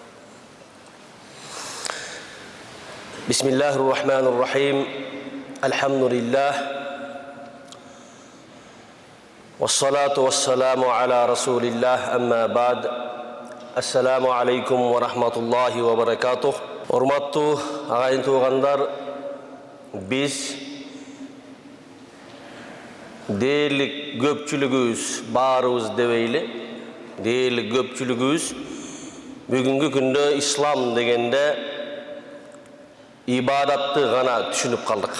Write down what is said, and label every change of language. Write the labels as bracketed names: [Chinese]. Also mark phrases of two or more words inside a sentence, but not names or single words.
[Arabic] بسم الله الرحمن الرحيم. الحمد لله والصلاة والسلام على رسول الله. أما بعد. السلام عليكم ورحمة الله وبركاته. [Kyrgyz] Урматтуу агайын туугандар, биз дээрлик көпчүлүгүбүз, баарыбыз дебейли, дээрлик көпчүлүгүбүз бүгүнкү күндө ислам дегенде ибадатты гана түшүнүп калдык.